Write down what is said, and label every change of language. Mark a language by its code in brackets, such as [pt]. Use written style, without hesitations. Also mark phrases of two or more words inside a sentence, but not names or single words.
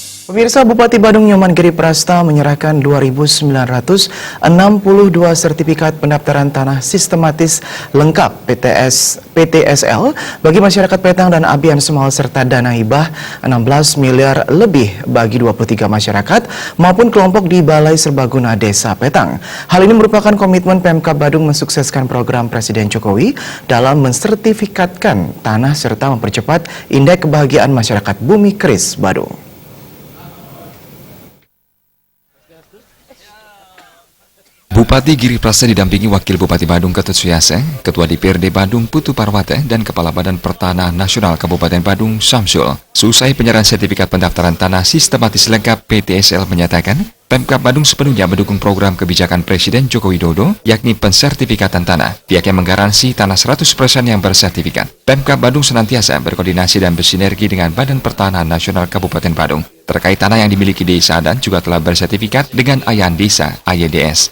[id] Pemirsa, Bupati Badung Nyoman Giri Prasta menyerahkan 2.962 sertifikat pendaftaran tanah sistematis lengkap PTSL bagi masyarakat Petang dan Abian Semal serta dana hibah 16 miliar lebih bagi 23 masyarakat maupun kelompok di Balai Serbaguna Desa Petang. Hal ini merupakan komitmen Pemkab Badung mensukseskan program Presiden Jokowi dalam mensertifikatkan tanah serta mempercepat indeks kebahagiaan masyarakat Bumi Keris Badung. Bupati Giri Prasta didampingi Wakil Bupati Badung Ketut Suyase, Ketua DPRD Badung Putu Parwate, dan Kepala Badan Pertanahan Nasional Kabupaten Badung Samsul. Seusai penyerahan sertifikat pendaftaran tanah sistematis lengkap PTSL menyatakan, Pemkab Badung sepenuhnya mendukung program kebijakan Presiden Joko Widodo, yakni pensertifikatan tanah. Pihaknya menggaransi tanah 100% yang bersertifikat. Pemkab Badung senantiasa berkoordinasi dan bersinergi dengan Badan Pertanahan Nasional Kabupaten Badung terkait tanah yang dimiliki desa dan juga telah bersertifikat dengan Ayan Desa (AYDS).